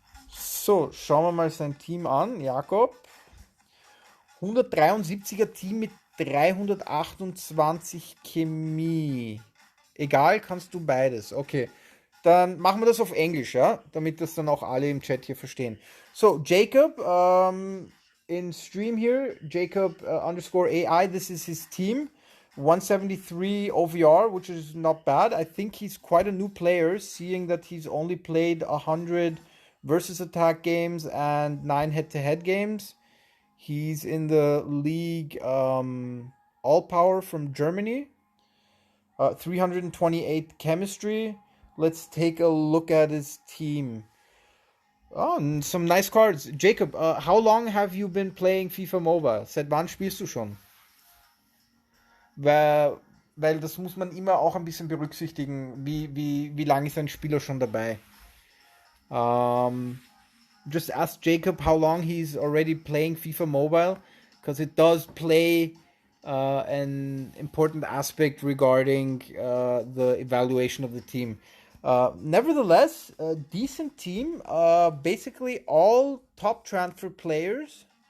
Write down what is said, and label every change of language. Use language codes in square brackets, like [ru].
[de] So, schauen wir mal sein Team an. Jakob. 173er Team mit 328 Chemie. Egal, kannst du beides. Okay. Dann machen wir das auf Englisch, ja? Damit das dann auch alle im Chat hier verstehen. [en] So, Jacob, in stream here, Jacob underscore AI, this is his team. 173 OVR, which is not bad. I think he's quite a new player, seeing that he's only played 100 versus attack games and 9 head-to-head games. He's in the league All Power from Germany. 328 chemistry. Let's take a look at his team. Oh, and some nice cards. Jacob, how long have you been playing FIFA Mobile? [de] Seit wann spielst du schon? Weil das muss man immer auch ein bisschen berücksichtigen. Wie lange ist ein Spieler schon dabei? [en] Just ask Jacob how long he's already playing FIFA Mobile, because it does play an important aspect regarding the evaluation of the team. Nevertheless, a decent team. Basically, all top transfer players.